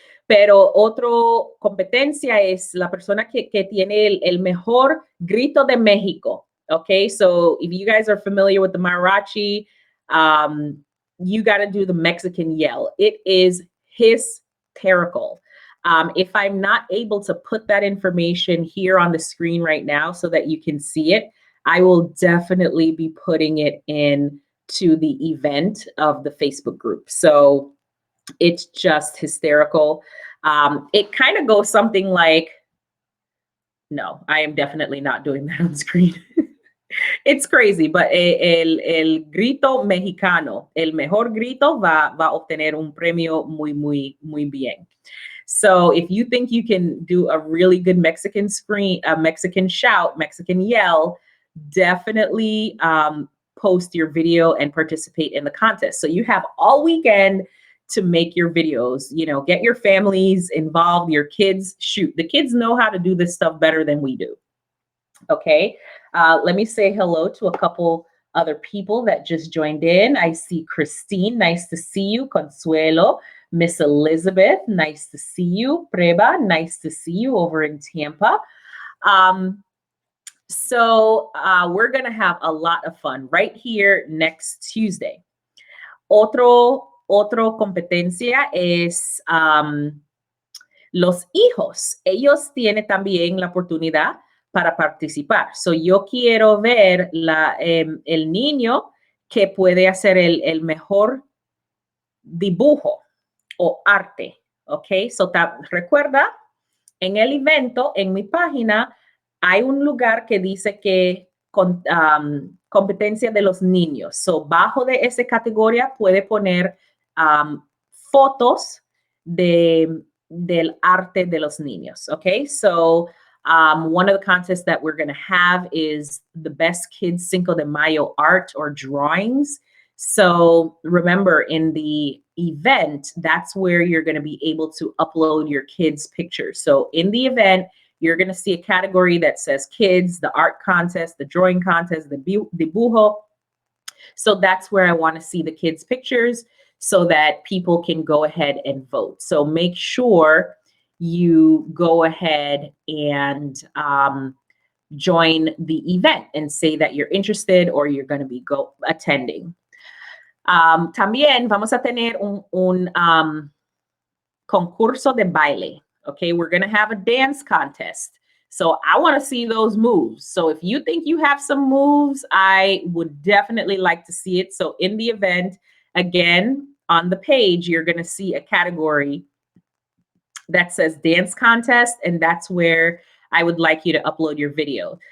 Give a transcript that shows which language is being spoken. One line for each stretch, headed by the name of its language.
Spanish: Pero otro competencia es la persona que tiene el mejor grito de México.
English: Okay, so if you guys are familiar with the mariachi, you got to do the Mexican yell. It is hysterical. If I'm not able to put that information here on the screen right now so that you can see it, I will definitely be putting it in to the event of the Facebook group. So it's just hysterical. It kind of goes something like, no, I am definitely not doing that on screen. It's crazy, but
Spanish: el grito mexicano, el mejor grito va a obtener un premio muy bien.
English: So if you think you can do a really good Mexican shout, Mexican yell, definitely post your video and participate in the contest. So you have all weekend to make your videos, get your families involved, your kids. Shoot, the kids know how to do this stuff better than we do. Okay, let me say hello to a couple other people that just joined in. I see Christine, nice to see you. Consuelo, Miss Elizabeth, nice to see you. Preba, nice to see you over in Tampa. So we're going to have a lot of fun right here next Tuesday.
Spanish: Otro competencia es los hijos. Ellos tienen también la oportunidad para participar. So yo quiero ver el niño que puede hacer el mejor dibujo o arte. Ok, so recuerda, en el evento, en mi página, hay un lugar que dice que competencia de los niños. So, bajo de esa categoría puede poner fotos del arte de los niños.
English: Okay, so one of the contests that we're going to have is the best kids Cinco de Mayo art or drawings. So remember, in the event, that's where you're going to be able to upload your kids' pictures. So in the event, you're going to see a category that says kids, the art contest, the drawing contest, the dibujo. So that's where I want to see the kids' pictures so that people can go ahead and vote. So make sure you go ahead and join the event and say that you're interested or you're going to be attending.
Spanish: También vamos a tener un concurso de baile.
English: Okay, we're going to have a dance contest. So I want to see those moves. So if you think you have some moves, I would definitely like to see it. So in the event, again, on the page, you're going to see a category that says dance contest, and that's where I would like you to upload your video.